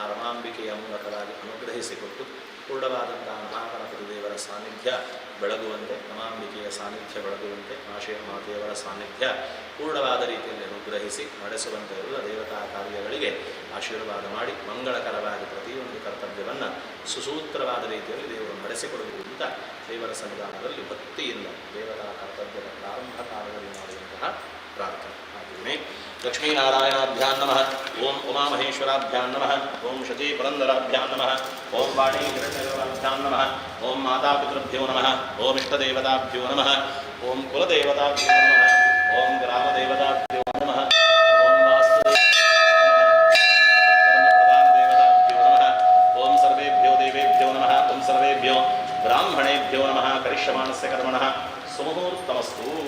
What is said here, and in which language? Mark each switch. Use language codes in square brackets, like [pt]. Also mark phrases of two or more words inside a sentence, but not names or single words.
[kn] ರಮಾಂಬಿಕೆಯ ಮೂಲಕವಾಗಿ ಅನುಗ್ರಹಿಸಿಕೊಟ್ಟು ಪೂರ್ಣವಾದಂತಹ ಮಹಾಗಣಪತಿ ದೇವರ ಸಾನ್ನಿಧ್ಯ ಬೆಳಗುವಂತೆ, ರಮಾಂಬಿಕೆಯ ಸಾನ್ನಿಧ್ಯ ಬೆಳಗುವಂತೆ, ಮಾತೆಯವರ ಸಾನ್ನಿಧ್ಯ ಪೂರ್ಣವಾದ ರೀತಿಯಲ್ಲಿ ಅನುಗ್ರಹಿಸಿ ನಡೆಸುವಂತೆ ಎಲ್ಲ ದೇವತಾ ಕಾರ್ಯಗಳಿಗೆ ಆಶೀರ್ವಾದ ಮಾಡಿ ಮಂಗಳಕರವಾಗಿ ಪ್ರತಿಯೊಂದು ಕರ್ತವ್ಯವನ್ನು ಸುಸೂತ್ರವಾದ ರೀತಿಯಲ್ಲಿ ದೇವರು ನಡೆಸಿಕೊಡಬೇಕು ಅಂತ ದೇವರ ಸನ್ನಿಧಾನದಲ್ಲಿ ಭಕ್ತಿಯಿಂದ ದೇವತಾ ಕರ್ತವ್ಯದ ಪ್ರಾರಂಭ ಕಾಲದಲ್ಲಿ ಮಾಡುವಂತಹ ಪ್ರಾರ್ಥನೆ. [sa] ಹಾಗೆಯೇ ಲಕ್ಷ್ಮೀನಾರಾಯಣಾಭ್ಯಾಂ ನಮಃ, ಓಂ ಉಮಾಮಹೇಶ್ವರಾಭ್ಯಾಂ ನಮಃ, ಓಂ ಶಚಿ ಪುರಂದರಾಭ್ಯಾಂ ನಮಃ, ಓಂ ವಾಣಿ ಹಿರಣ್ಯಗರ್ಭಾಭ್ಯಾಂ ನಮಃ, ಓಂ ಮಾತಾಪಿತೃಭ್ಯೋ ನಮಃ, ಓಂ ಇಷ್ಟದೇವತಾಭ್ಯೋ ನಮಃ, ಓಂ ಕುಲದೇವತಾಭ್ಯೋ ನಮಃ, ಓಂ ಗ್ರಾಮದೇವತಾಭ್ಯೋ ನಮಃ, ಓಂ ವಾಸ್ತುದೇವತಾಭ್ಯೋ ನಮಃ, ಓಂ ಸರ್ವೇಭ್ಯೋ ದೇವೇಭ್ಯೋ ನಮಃ, ಓಂ ಸರ್ವೇಭ್ಯೋ ಬ್ರಾಹ್ಮಣೇಭ್ಯೋ ನಮಃ. ಕರಿಷ್ಯಮಾಣಸ್ಯ ಕರ್ಮಣಃ ಸುಮುಹೂರ್ತಮಸ್ತು.